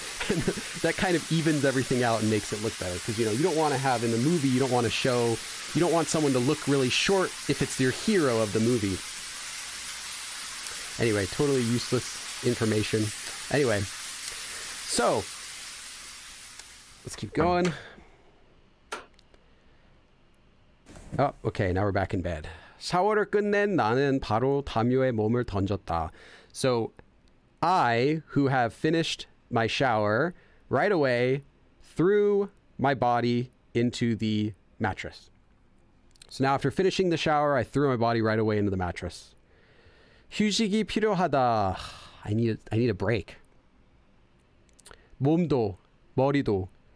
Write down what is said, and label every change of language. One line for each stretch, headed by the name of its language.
English: And that kind of evens everything out and makes it look better. Because, you don't want to have in the movie, you don't want someone to look really short if it's your hero of the movie. Anyway, totally useless information. Anyway, so let's keep going. Oh, okay, now we're back in bed.
Korean: 샤워를 끝낸 나는 바로 담요에 몸을 던졌다.
English: So I, who have finished my shower, right away threw my body into the mattress. So now after finishing the shower, I threw my body right away into the mattress.
Korean: 휴식이 필요하다.
English: I need a break.
Korean: 몸도, 머리도,